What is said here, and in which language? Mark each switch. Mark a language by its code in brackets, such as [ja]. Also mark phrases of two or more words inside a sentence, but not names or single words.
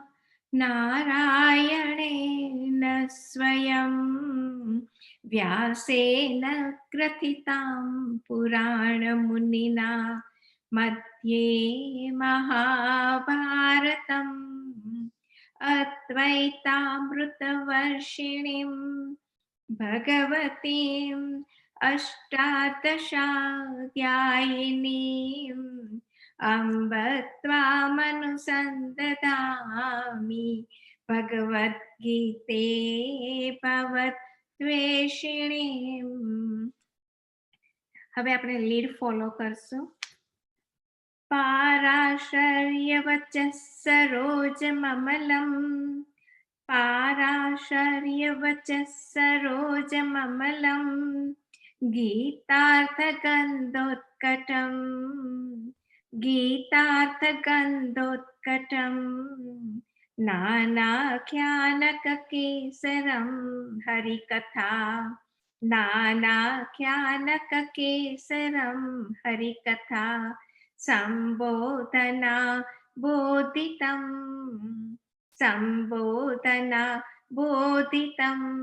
[sa] નારાયણેન સ્વયં વ્યાસેન ગ્રથિતામ પુરાણ મુનિના મધ્યે મહાભારતમ अद्वैतामृतवर्षिणीं भगवतीम् अष्टादशाध्यायिनीम् अम्ब त्वामनुसन्दधामि भगवद्गीते भवद्वेषिणीम्. [gu] હવે આપણે [en] lead follow [gu] કરશું. [sa] पाराशर्यवचः सरोजममलम् पाराशर्यवचः सरोजममलम् गीतार्थगन्धोत्कटम् गीतार्थगन्धोत्कटम् नानाख्यानककेसरं हरिकथा नानाख्यानककेसरं हरिकथा संबोधना बोधितं संबोधना बोधितं